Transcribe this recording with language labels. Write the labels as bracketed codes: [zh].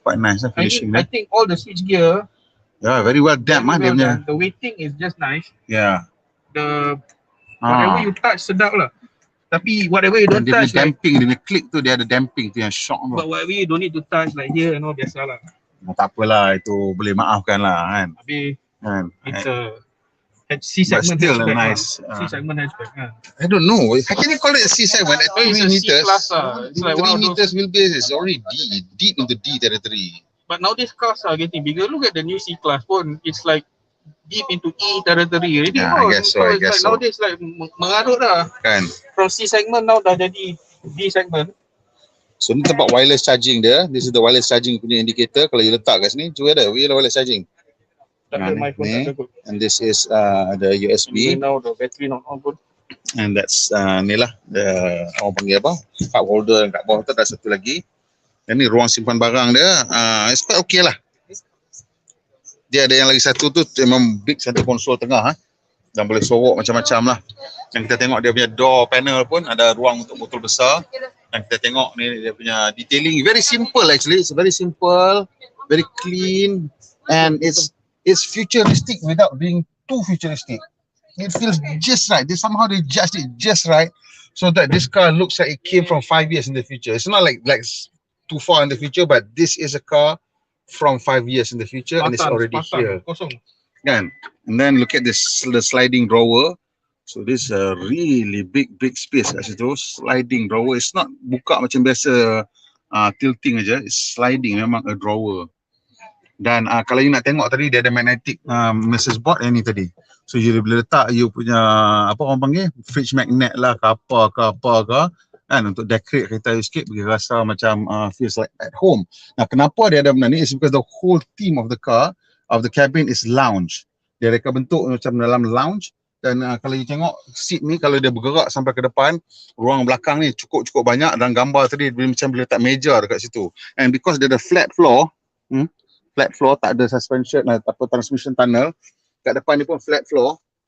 [en] quite nice finishing I think all the switch gear. Yeah, very well damped [ms] dia punya. [en] The weighting is just nice. Yeah. The whatever you touch [ms] sedap lah. Tapi [en] whatever you don't touch, [ms] damping, dia click tu dia ada damping tu yang shock tu. [en] But whatever you don't need to touch like here and all [ms] biasa lah. Tak apalah, itu boleh maafkan lah kan. Habis kan. [en] It's a C segment hatchback. Nice. C segment hatchback. I don't know. How can you call it a C segment? At 3 meters. It's like 3 meters wheelbase is already deep into D territory. But nowadays cars are getting bigger. Look at the new C class phone. It's like deep into E territory already. Yeah, I guess so, I guess so. Nowadays like [ms] mengarut lah. Kan. [en] From C segment now [ms] dah jadi [en] D segment. [ms] So ni tempat [en] wireless charging [ms] dia. [en] This is the wireless charging [ms] punya [en] indicator. [ms] Kalau you letak kat sini, cuba ada wireless charging. Ni. [en] And this is the USB. Now the battery not on [ms] pun. [en] And that's [ms] ni lah [en] the [ms] orang panggil apa? Cup holder kat bawah tu ada satu lagi. Dan ni ruang simpan barang dia. [en] It's quite okay lah. [ms] Dia ada yang lagi satu tu memang [en] big center console [ms] tengah dan boleh sorok macam-macam lah. Dan kita tengok dia punya door panel pun ada ruang untuk botol besar. Dan kita tengok ni dia punya detailing [en] very simple actually. It's very simple, very clean, and it's futuristic without being too futuristic. It feels just right. Somehow they adjust it just right so that this car looks like it came from 5 years in the future. It's not like too far in the future, but this is a car from 5 years in the future and it's already here. [ms] Kan? [en] And then look at the sliding drawer. So this is a really big space [ms] kat situ. [en] Sliding drawer. It's not [ms] buka macam biasa tilting aja. [en] It's sliding, [ms] memang [en] a drawer. [ms] Dan kalau you nak tengok tadi dia ada [en] magnetic message board [ms] yang ni tadi. So you boleh letak you punya apa orang panggil fridge magnet lah ke apa ke kan untuk decorate kereta you sikit bagi rasa macam [en] feels like at home. [ms] Nah, kenapa dia ada benda ni? [en] It's because the whole theme of the car, of the cabin is lounge. [ms] Dia reka bentuk macam dalam lounge. Dan kalau you tengok seat ni, kalau dia bergerak sampai ke depan, ruang belakang ni cukup banyak dan gambar tadi macam boleh letak meja dekat situ. [en] And because [ms] dia ada [en] flat floor, [ms] tak ada suspension atau transmission tunnel, kat depan ni pun flat floor.